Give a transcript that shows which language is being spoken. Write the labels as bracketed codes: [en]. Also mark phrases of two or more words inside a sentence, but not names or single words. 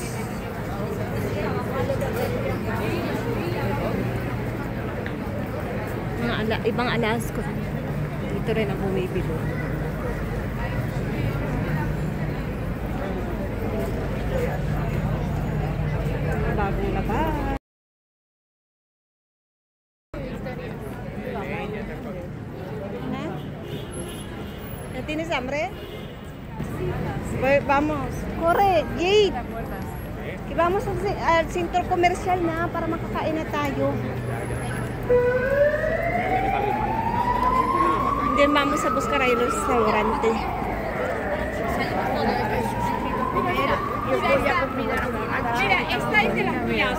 [tl] Ibang alas ko. Dito rin ang bumibili. Bagong labas. [es] ¿Tienes hambre? Pues vamos. Corre, Jade. Que vamos al centro comercial [tl] na para makakain na tayo. [es] Then vamos a buscar ahí el restaurante. Mira, esta es de las mías.